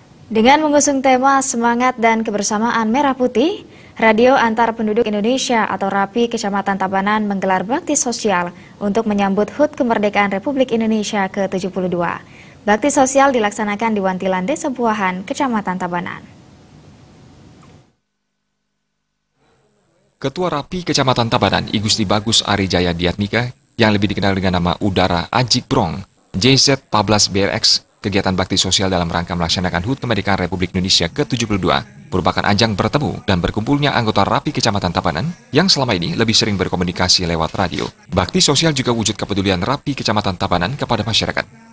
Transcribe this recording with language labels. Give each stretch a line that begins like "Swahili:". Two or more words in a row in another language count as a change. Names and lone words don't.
Indonesian: Dengan mengusung tema Semangat dan Kebersamaan Merah Putih, Radio Antar Penduduk Indonesia atau RAPI Kecamatan Tabanan menggelar bakti sosial untuk menyambut HUT Kemerdekaan Republik Indonesia ke-72. Bakti sosial dilaksanakan di Wantilan Desa Buahan, Kecamatan Tabanan. Ketua RAPI Kecamatan Tabanan, I Gusti Bagus Arijaya Diatmika, yang lebih dikenal dengan nama Udara Ajik Brong, JZ14 BRX, kegiatan bakti sosial dalam rangka melaksanakan HUT Kemerdekaan Republik Indonesia ke-72 merupakan ajang bertemu dan berkumpulnya anggota RAPI Kecamatan Tabanan yang selama ini lebih sering berkomunikasi lewat radio. Bakti sosial juga wujud kepedulian RAPI Kecamatan Tabanan kepada masyarakat.